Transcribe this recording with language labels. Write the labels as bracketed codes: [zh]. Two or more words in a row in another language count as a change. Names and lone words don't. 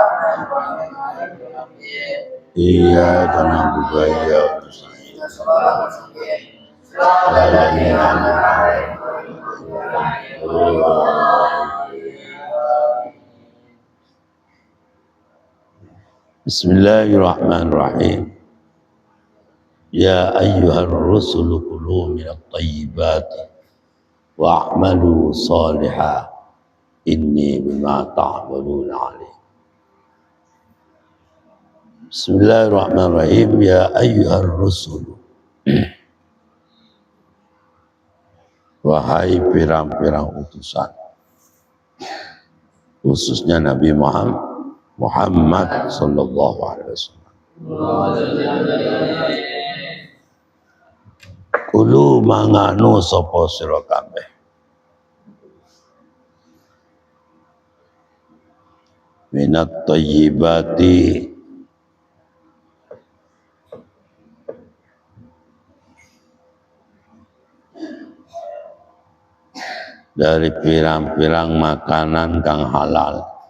[ar] إياك نعبد وإياك نستعين. بسم الله الرحمن الرحيم. يا أيها الرسل كلوا من الطيبات واعملوا صالحا إني بما تعملون عليم. بسم الله الرحمن الرحيم. يا أيها الرسل, [jv] wahai pirang-pirang utusan, khususnya Nabi Muhammad [ar] صلى الله عليه وسلم. [jv] Kulu manganu sapa sira kabeh [ar] من الطيبات [jv] dari pirang-pirang makanan kang halal,